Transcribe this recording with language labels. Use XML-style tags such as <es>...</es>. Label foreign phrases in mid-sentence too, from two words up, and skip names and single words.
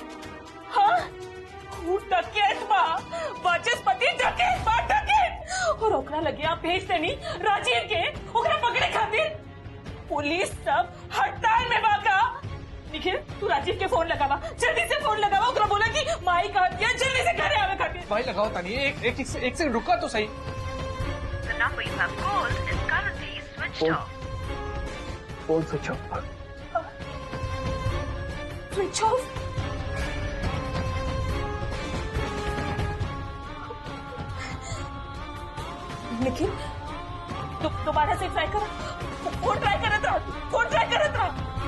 <bho>हाँ, डकैत बा, वाचस्पति डकैत बा, डकैत। और ओकरा लगे आप भेज देनी राजीव के, ओकरा पकड़े खातिर। पुलिस सब हड़ताल में बाका। निखिल, तू राजीव के फोन लगावा, जल्दी से फोन लगावा। ओकरा बोला कि माई कहा दिया, जल्दी से घरे आवे खातिर। भाई लगाओ तानी, एक सेकंड रुका तो सही।</bho> <en>The number you have called is currently switched off. phone switch off. switch off?</en> <bho>निखिल, दोबारा से ट्राई कर। फोन ट्राई करत रहा, फोन ट्राई करत रहा।</bho>